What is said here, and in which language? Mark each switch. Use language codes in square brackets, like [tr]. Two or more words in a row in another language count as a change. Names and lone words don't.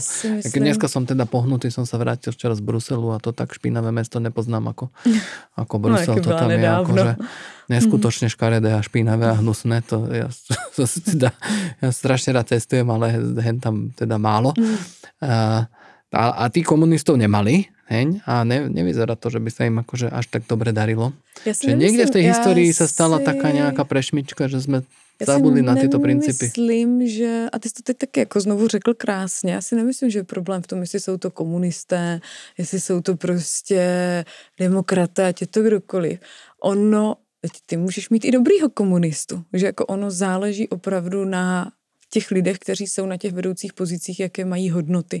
[sk] Keď dneska som teda pohnutý, som sa vrátil včera z Bruselu a to tak špinavé mesto nepoznám ako Brusel, to tam je akože neskutočne škaredé a špinavé a hnusné, to ja strašne rád cestujem, ale hen tam teda málo. A tí komunistov nemali, heň, a nevyzerá to, že by sa im akože až tak dobre darilo. Že niekde v tej histórii sa stala taká nejaká prešmička, [cs] že jsme zabudli na tyto principy. Já si nemyslím, že, a ty jsi to teď taky jako znovu řekl krásně, já si nemyslím, že je problém v tom, jestli jsou to komunisté, jestli jsou to prostě demokraté, ať je to kdokoliv. Ty můžeš mít i dobrýho komunistu, že jako ono záleží opravdu na těch lidech, kteří jsou na těch vedoucích pozicích, jaké mají hodnoty.